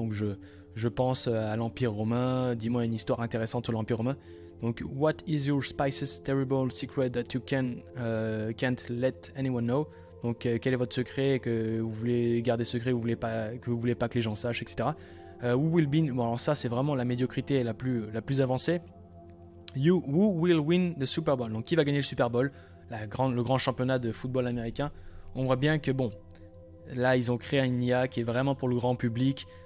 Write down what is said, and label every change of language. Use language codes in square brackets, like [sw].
[fr] Donc je pense à l'Empire romain. Dis-moi une histoire intéressante sur l'Empire romain. [en] Donc, what is your spiciest terrible secret that you can't let anyone know? [fr] Donc, quel est votre secret que vous voulez garder secret, que vous voulez pas que les gens sachent, etc. [en] Who will be... [fr] Bon, alors ça, c'est vraiment la médiocrité la plus avancée. [en] Who will win the Super Bowl? [fr] Donc, qui va gagner le Super Bowl? Le grand championnat de football américain. On voit bien que, bon, là, ils ont créé une IA qui est vraiment pour le grand public.